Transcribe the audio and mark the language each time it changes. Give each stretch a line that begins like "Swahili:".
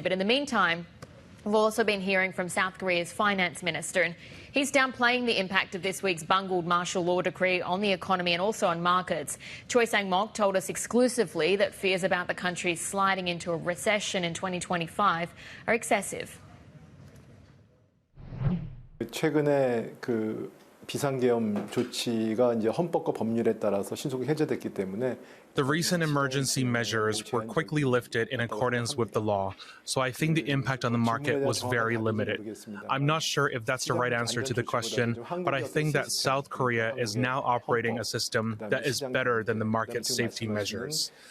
English: But in the meantime, we've also been hearing from South Korea's finance minister, and he's downplaying the impact of this week's bungled martial law decree on the economy and also on markets. Choi Sang-mok told us exclusively that fears about the country sliding into a recession in 2025 are excessive.
Korean: 최근에 그 비상계엄 조치가 이제 헌법과 법률에 따라서 신속히 해제됐기 때문에
English: The recent emergency measures were quickly lifted in accordance with the law, so I think the impact on the market was very limited. I'm not sure if that's the right answer to the question, but I think that South Korea is now operating a system that is better than the market safety measures.